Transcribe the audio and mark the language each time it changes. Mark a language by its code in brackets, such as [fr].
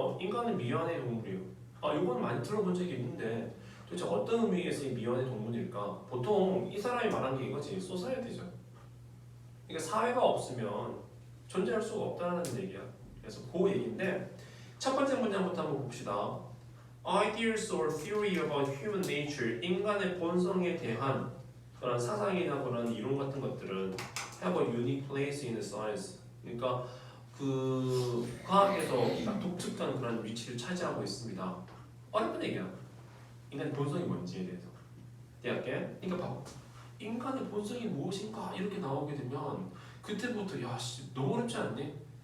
[ko] 인간은 미완의 동물이요. 이건 많이 들어본 적이 있는데 도대체 어떤 의미에서 이 미완의 동물일까? 보통 이 사람이 말한 게 이거지. 소사이어티죠. 그러니까 사회가 없으면 존재할 수가 없다는 얘기야. 그래서 그 얘기인데 첫 번째 문장부터 한번 봅시다. [en] Ideas or theory about human nature, [ko] 인간의 본성에 대한 그런 사상이나 그런 이론 같은 것들은 [en] have a unique place in science. [ko] 그러니까 그 과학에서 독특한 그런 위치를 차지하고 있습니다. 어렵은 얘기야. 인간의 본성이 뭔지에 대해서. 대학에. 그러니까 봐봐. 인간의 본성이 무엇인가 이렇게 나오게 되면 그때부터 야 씨 너무 어렵지 않니?